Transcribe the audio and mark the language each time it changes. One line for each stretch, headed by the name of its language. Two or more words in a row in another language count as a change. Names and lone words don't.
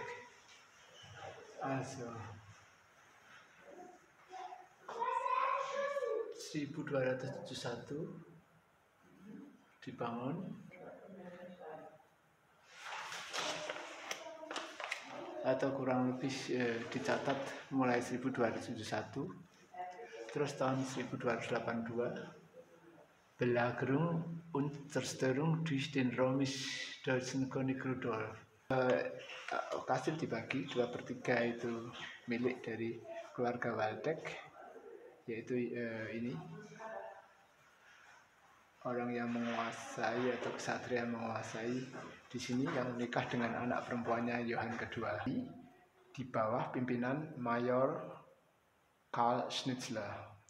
Indonesian: Also 1271 dibangun, atau kurang lebih dicatat mulai 1271, terus tahun 1282
German: Belagerung und Zerstörung durch den römisch-deutschen König Rudolf.
Indonesian: Kastil dibagi 2/3 itu milik dari keluarga Waldeck, yaitu ini orang yang menguasai atau ksatria menguasai di sini, yang menikah dengan anak perempuannya Johann kedua di bawah pimpinan Mayor Karl Schnitzler.